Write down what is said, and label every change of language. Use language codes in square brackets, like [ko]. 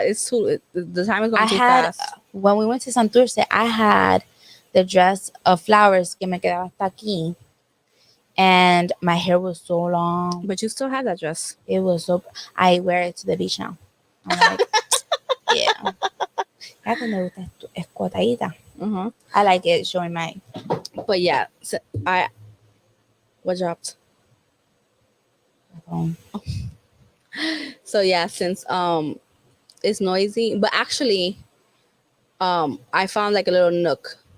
[en] It's too. The time is going I too had fast. when we went to Santurce, I had the dress of flowers que me quedaba hasta aquí, and my hair was so long. But you still have that dress. It was so. I wear it to the beach now. I'm like, yeah. [es] Ya que me gusta escotadita. Uh-huh. [en] I like it showing my. But yeah, so what dropped? phone. So yeah, since it's noisy, but actually I found like a little nook.